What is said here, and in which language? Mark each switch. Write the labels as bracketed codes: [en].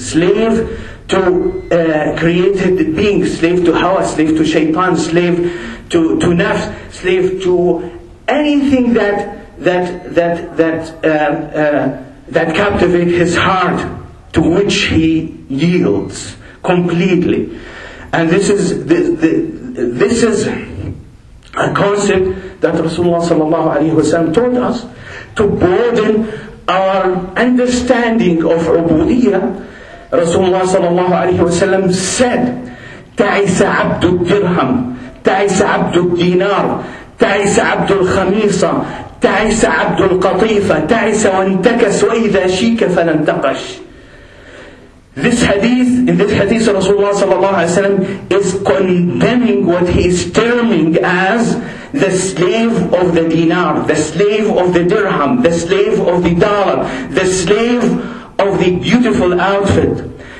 [en] Slave to created being, slave to hawa, slave to shaitan, slave to nafs, slave to anything that captivates his heart, to which he yields completely. And this is a concept that Rasulullah sallallahu alaihi wasallam taught us to broaden our understanding of ubudiyyah. Rasulullah sallallahu alaihi wasallam said, [ar] تعس عبد الدرهم, تعس عبد الدينار, تعس عبد الخميصة, تعس عبد القطيفة, تعس وانتكس وإذا شيك فلانتقش. [en] In this hadith, Rasulullah sallallahu alaihi wasallam is condemning what he is terming as the slave of the dinar, the slave of the dirham, the slave of the dollar, the slave of the beautiful outfit.